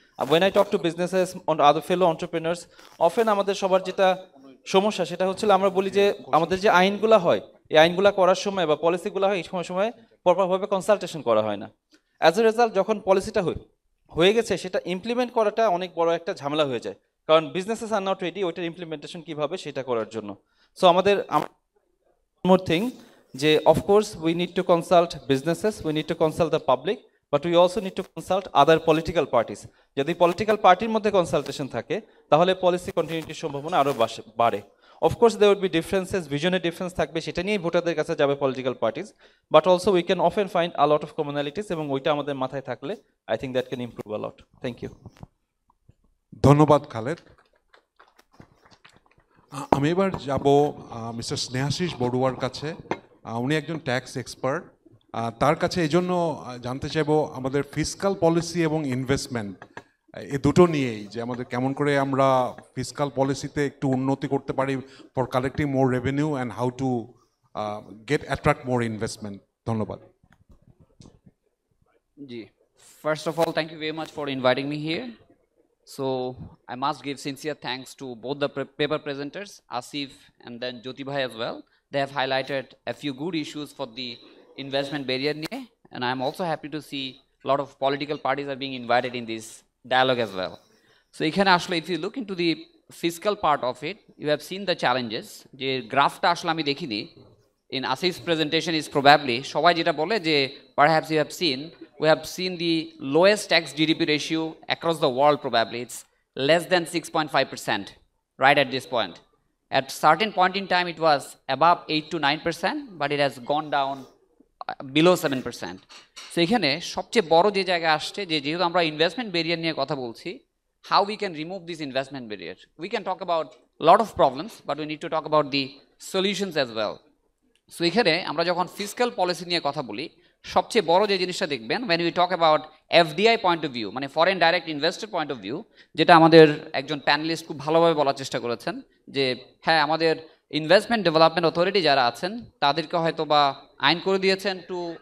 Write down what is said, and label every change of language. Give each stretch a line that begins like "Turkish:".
English: when I talk to businesses other fellow entrepreneurs,
Bangla: often আমাদের সবার যেটা সমস্যা সেটা হচ্ছিল আমরা বলি যে আমাদের যে আইনগুলো হয়, এই আইনগুলো করার সময় বা পলিসিগুলো হয়, এই সময় প্রপারভাবে কনসালটেশন করা হয় না।
English: as a result
Bangla: যখন পলিসিটা হয়ে গেছে সেটা ইমপ্লিমেন্ট করাটা অনেক বড় একটা ঝামেলা হয়ে যায়, কারণ
English: businesses are not ready
Bangla: ওইটার ইমপ্লিমেন্টেশন কীভাবে সেটা করার জন্য।
English: So আমাদের more thing যে of course we need to consult businesses, we need to consult the public, but we also need to consult other political parties.
Bangla: যদি পলিটিক্যাল পার্টির মধ্যে কনসালটেশন থাকে তাহলে পলিসি কন্টিনিউটির সম্ভাবনা আরও বাড়ে।
English: Of course there would be differences,
Bangla: ভিশনের difference থাকবে, সেটা নিয়েই ভোটারদের কাছে যাবে political parties,
English: but also we can often find a lot of commonalities,
Bangla: এবং ওইটা আমাদের মাথায় থাকলে
English: I think that can improve a lot. Thank you.
Bangla: ধন্যবাদ খালেদ। আমি এবার যাব মিস্টার স্নেহাশিস বড়ুয়ার কাছে। উনি একজন ট্যাক্স এক্সপার্ট। তার কাছে এই জন্য জানতে চাইবো আমাদের ফিসকাল পলিসি এবং ইনভেস্টমেন্ট এই দুটো নিয়েই, যে আমাদের কেমন করে আমরা ফিসকাল পলিসিতে একটু উন্নতি করতে পারি
English: For collecting more revenue and how to get attract more investment.
Bangla: ধন্যবাদ।
English: জি, first of all thank you very much for inviting me here. So I must give sincere thanks to both the paper presenters, Asif and then Jyoti Bhai as well. They have highlighted a few good issues for the investment barrier, and I am also happy to see a lot of political parties are being invited in this dialogue as well. So actually, if you look into the fiscal part of it, you have seen the challenges. The graph
Bangla: ta ashla ami dekhini
English: in Asif's presentation is probably
Bangla: shobai jeta bole je
English: perhaps you have seen, we have seen the lowest tax GDP ratio across the world. Probably it's less than 6.5% right at this point. At certain point in time it was above 8 to 9%, but it has gone down below 7%.
Bangla: So এখানে সবচেয়ে বড় যে জায়গা আসছে যে যেহেতু আমরা investment barrier নিয়ে কথা বলছি,
English: how we can remove this investment barrier. We can talk about lot of problems, but we need to talk about the solutions as well.
Bangla: So এখানে আমরা যখন ফিসকাল পলিসি নিয়ে কথা বলি, সবচেয়ে বড় যে জিনিসটা দেখবেন
English: when we talk about FDI point of view,
Bangla: মানে foreign direct investor point of view, যেটা আমাদের একজন প্যানেলিস্ট খুব ভালোভাবে বলার চেষ্টা করেছেন যে হ্যাঁ আমাদের ইনভেস্টমেন্ট ডেভেলপমেন্ট অথরিটি যারা আছেন তাদেরকে হয়তো বা আইন করে দিয়েছেন টু